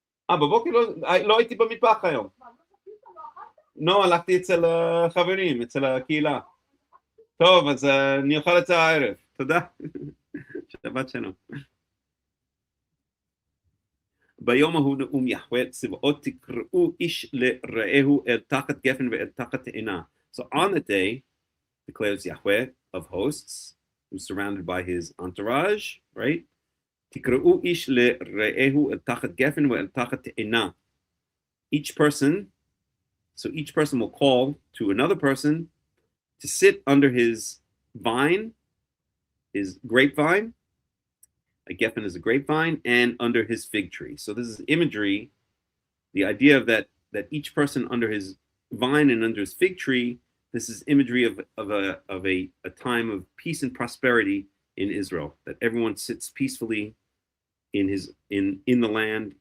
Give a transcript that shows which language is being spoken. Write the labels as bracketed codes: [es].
[he] בבוקר לא הייתי במטבח היום. לא, הלכתי אצל החברים, אצל הקהילה. טוב, אז אני אוכל את זה הערב. תודה. שבת שלום. ביום ההוא נאום יחווה צבאות תקראו איש לרעהו אל תחת גפן ואל תחת תאנה. [en] So on the day, declares Yahweh of hosts, who's surrounded by his entourage, right? [he] תקראו איש לרעהו אל תחת גפן ואל תחת תאנה. [en] Each person will call to another person to sit under his vine, his grapevine. A geffen is a grapevine, and under his fig tree. So this is imagery, the idea of that each person under his vine and under his fig tree, this is imagery of a time of peace and prosperity in Israel, that everyone sits peacefully in the land.